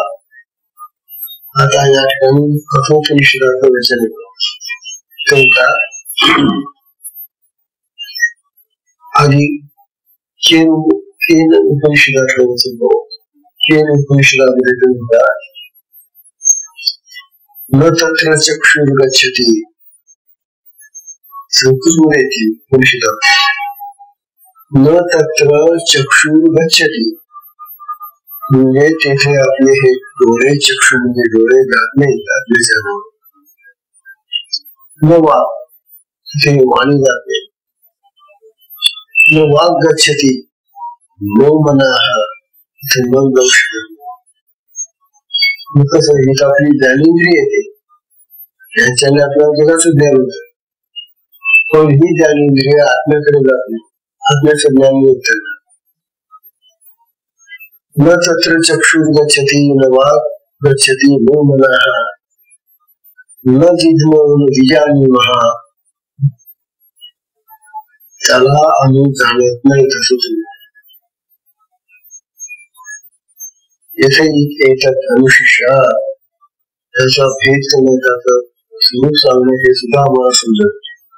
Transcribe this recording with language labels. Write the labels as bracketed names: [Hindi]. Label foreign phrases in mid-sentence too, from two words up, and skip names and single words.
[Marathi] आता या ठिकाणी कठोपनिषदाचं वचन येतं, आधी केन उपनिषदातलं वचन बघ. केन उपनिषदामध्ये ते म्हणतात [Sanskrit] न तत्र चक्षुर्गच्छति, [Marathi] संस्कृतमध्ये येते उपनिषदात, [Sanskrit] न तत्र चक्षुर्गच्छति [Marathi] म्हणजे तेथे आपले हे डोळे, चक्षु म्हणजे डोळे, जात नाही आपले जाणवं. [Sanskrit] न वाक, [Marathi] तिथे वाणी जात नाही. [Sanskrit] न वाक गच्छति, न मनः, [Marathi] तिथे मन जाऊ शकत नाही. कसं ही आपली ज्ञानेंद्रिय येते, यांच्याने आपल्याला जगाचं ज्ञान होत, पण ही ज्ञानेंद्रिय आत्म्याकडे जात नाही, आत्म्याचं ज्ञान होत त्यांना. [Sanskrit] न तत्र चक्षुर्गच्छति न वाक् गच्छति नो मनः न जिह्मो न विजानीमः [Marathi] त्याला आम्ही जाणत नाही. तसंच येथे येतात अनुशिष्य त्याचा भेद करण्यात स्वरूप सांगणे हे सुद्धा आम्हाला समजत.